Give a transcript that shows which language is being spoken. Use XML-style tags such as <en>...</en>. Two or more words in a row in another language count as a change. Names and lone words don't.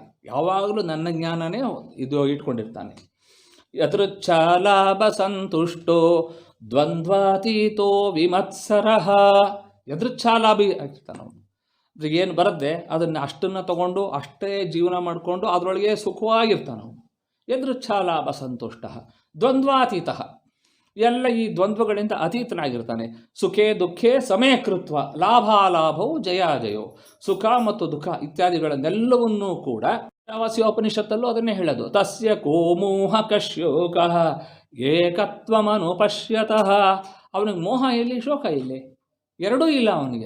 <kn>ಯಾವಾಗಲೂ ನನ್ನ ಜ್ಞಾನನೇ ಇದು ಇಟ್ಕೊಂಡಿರ್ತಾನೆ.</kn> <sa>ಯದೃಚ್ಛಾಲಾಭ ಸಂತುಷ್ಟೋ ದ್ವಂದ್ವಾತೀತೋ ವಿಮತ್ಸರಃ.</sa> <kn>ಯದೃಚ್ಛಾಲಾಭಿ ಆಗಿರ್ತಾನೆ ಅವನು. ಏನು ಬರುತ್ತೆ ಅದನ್ನು ಅಷ್ಟನ್ನು ತಗೊಂಡು ಅಷ್ಟೇ ಜೀವನ ಮಾಡಿಕೊಂಡು ಅದರೊಳಗೆ ಸುಖವಾಗಿರ್ತಾನೆ ಅವನು.</kn> <sa>ಯದೃಚ್ಛಾಲಾಭ ಸಂತುಷ್ಟ ದ್ವಂದ್ವಾತೀತ,</sa> <kn>ಎಲ್ಲ ಈ ದ್ವಂದ್ವಗಳಿಂದ ಅತೀತನಾಗಿರ್ತಾನೆ.</kn> <sa>ಸುಖೇ ದುಃಖೇ ಸಮೇ ಕೃತ್ವ ಲಾಭಾಲಾಭವು ಜಯಾಜಯೋ.</sa> <kn>ಸುಖ ಮತ್ತು ದುಃಖ ಇತ್ಯಾದಿಗಳನ್ನೆಲ್ಲವನ್ನೂ ಕೂಡ ಉಪನಿಷತ್ತಲ್ಲೂ ಅದನ್ನೇ ಹೇಳೋದು.</kn> <sa>ತಸ್ಯ ಕೋಮೋಹ ಕಶ್ಯೋಕ ಏಕತ್ವಮನುಪಶ್ಯತಃ.</sa> <kn>ಅವನಿಗೆ ಮೋಹ ಎಲ್ಲಿ, ಶೋಕ ಎಲ್ಲಿ, ಎರಡೂ ಇಲ್ಲ ಅವನಿಗೆ.</kn>